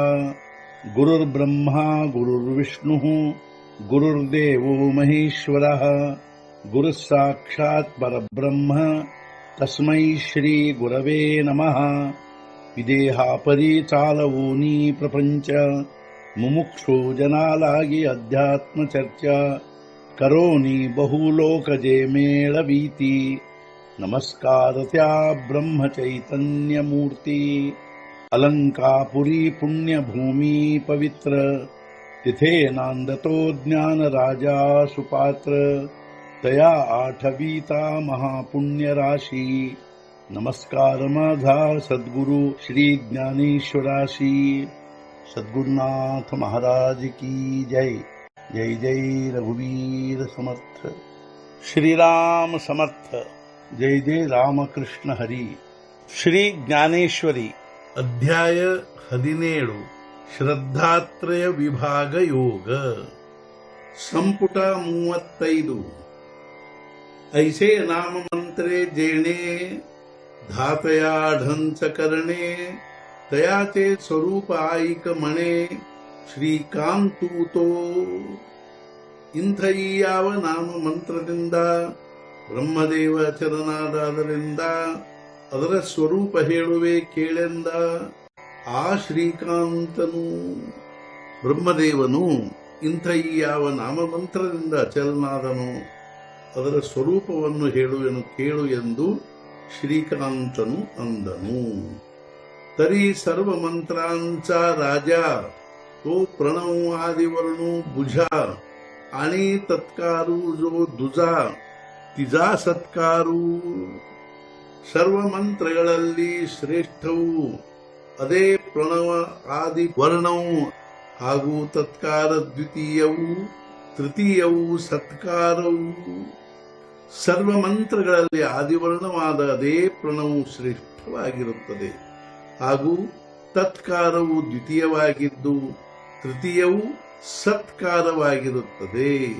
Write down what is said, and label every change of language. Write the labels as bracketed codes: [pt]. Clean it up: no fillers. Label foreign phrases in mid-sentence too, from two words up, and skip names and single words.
[sa] गुरुर्ब्रह्मा गुरुर्विष्णुः गुरुर्देवो महेश्वरः गुरुः साक्षात् परब्रह्म तस्मै श्री गुरवे नमः। [mr] विदेहापरि चालवोनी प्रपंच मुमुक्षु जनालागी अध्यात्म चर्चा करोनी बहुलोकजे मेळवीती। नमस्कार त्या ब्रह्म चैतन्य मूर्ती अलंकापुरी पुण्यभूमी पवित्र तिथे नांदतो ज्ञान राजा सुपात्र तया आठवीता महापुण्य राशी। नमस्कार माझा सद्गुरु श्री ज्ञानेश्वराशी। [hi] सद्गुरुनाथ महाराज की जय। [mr] जय जय रघुवीर समर्थ। श्रीराम समर्थ। जय जय रामकृष्ण हरी। [kn] ಶ್ರೀ ಜ್ಞಾನೇಶ್ವರಿ ಅಧ್ಯಾಯ 17 ಶ್ರದ್ಧಾತ್ರಯ ವಿಭಾಗ ಯೋಗ ಸಂಪುಟ 35 [mr] ऐसे नाम मंत्रे जेणे धातयाढंच करणे तयाचे स्वरूप आईक मणे ಶ್ರೀಕಾಂತೂತೋ। [kn] ಇಂಥ ಈ ಯಾವ ನಾಮ ಮಂತ್ರದಿಂದ ಬ್ರಹ್ಮದೇವ ಚರನಾದಾದರಿಂದ ಅದರ ಸ್ವರೂಪ ಹೇಳುವೆ ಕೇಳೆಂದ ಆ ಶ್ರೀಕಾಂತನು ಬ್ರಹ್ಮದೇವನು ಇಂಥ ಈ ಯಾವ ನಾಮ ಮಂತ್ರದಿಂದ ಅಚಲನಾದನು ಅದರ ಸ್ವರೂಪವನ್ನು ಹೇಳುವೆನು ಕೇಳು ಎಂದು ಶ್ರೀಕಾಂತನು ಅಂದನು। [mr] तरी सर्व मंत्रांचा राजा तो प्रणव आदिवर्णू बुझा आणि तत्कारू जो दुजा तिजा सत्कारू। [kn] सर्व ಮಂತ್ರಗಳಲ್ಲಿ ಶ್ರೇಷ್ಠವು ಅದೇ ಪ್ರಣವ ಆದಿ ವರ್ಣವು ಹಾಗೂ ತತ್ಕಾರ ದ್ವಿತೀಯವು ತೃತೀಯವು ಸತ್ಕಾರವು। ಸರ್ವ ಮಂತ್ರಗಳಲ್ಲಿ ಆದಿವರ್ಣವಾದ ಅದೇ ಪ್ರಣವು ಶ್ರೇಷ್ಠವಾಗಿರುತ್ತದೆ ಹಾಗೂ ತತ್ಕಾರವು ದ್ವಿತೀಯವಾಗಿದ್ದು ತೃತೀಯವು ಸತ್ಕಾರವಾಗಿರುತ್ತದೆ।